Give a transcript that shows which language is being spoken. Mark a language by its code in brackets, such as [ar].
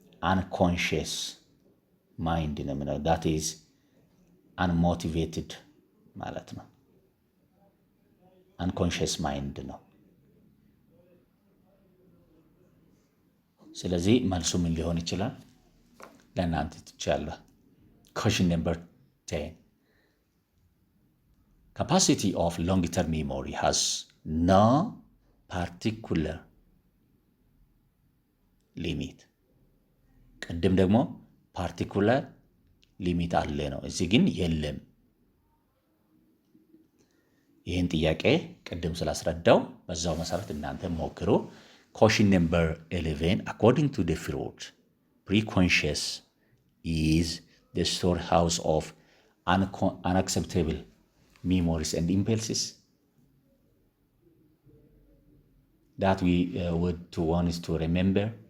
[am] አንኮንሽስ ማይንድ ነው የምንለው። [en] that is unmotivated [am] ማለት ነው። አንኮንሽስ ማይንድ ነው። ስለዚህ መልሱ ምን ሊሆን ይችላል? ለእናንተ ትችላለህ። [en] Question number 10. Capacity of long-term memory has no particular limit. [am] ቅድም ደግሞ ፓርቲኩላር ሊሚት አለ ነው፣ እዚህ ግን የለም። ይህን ጥያቄ ቅድም ስላስረዳው በዛው መሰረት እናንተ ሞክሩ። [en] Question number 11. According to the Freud, preconscious is the storehouse of unacceptable memories and impulses that we would want to remember.